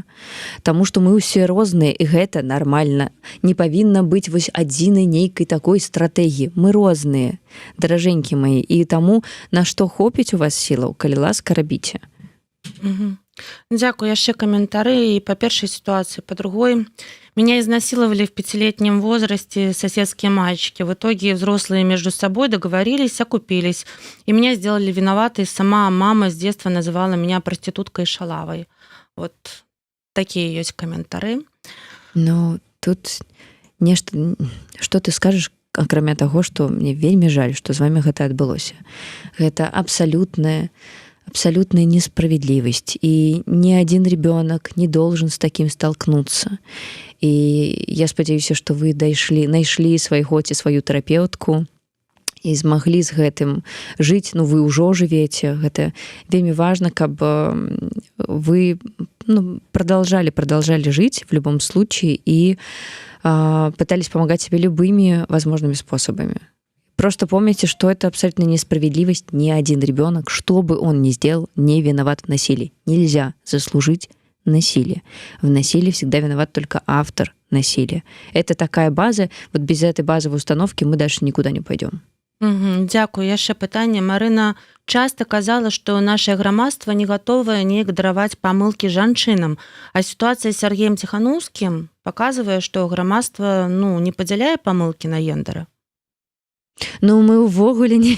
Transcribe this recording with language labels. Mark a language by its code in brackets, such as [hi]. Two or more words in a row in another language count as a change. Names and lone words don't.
[be] Таму што мы ўсе розныя, і гэта нармальна. Не павінна быць вось адзінай нейкай такой стратэгіі. Мы розныя, даражэнькі мае, і таму на што хопіць у вас сілаў, калі ласка, рабіце. [ru] Дякую. [be] Яшчэ каментары [ru] и по первой ситуации, по другой. Меня изнасиловали в 5-летнем возрасте соседские мальчики. В итоге взрослые между собой договорились, окупились. И меня сделали виноватой. Сама мама с детства называла меня проституткой и шалавой. Вот такие есть комментары. [be] Тут нешта... Што ты скажешь, акрамя таго, што мне вельмі жаль, што з вами гэта адбылося. Гэта абсалютная несправедливость, [ru] и ни один ребенок не должен с таким столкнуться. [be] И я спадзяюся, что вы найшлі свайго ці сваю тэрапеўтку і змаглі з гэтым жыць. Вы ўжо жывеце. Гэта вельмі важна, каб вы [ru] продолжали жить в любом случае и пытались помогать себе любыми возможными способами. Просто помните, что это абсолютно несправедливость. Ни один ребенок, что бы он ни сделал, не виноват в насилии. Нельзя заслужить насилие. В насилии всегда виноват только автор насилия. Это такая база. Вот без этой базовой установки мы дальше никуда не пойдем. [be] Дякую. Яшчэ пытанне. Марына часто казала, што наше грамадства не гатовае неяк дараваць памылкі жанчынам. А сітуацыя з Сергеем Ціханаўскім паказвае, што грамадства не падзяляе памылкі на гендера. Мы ўвогуле не...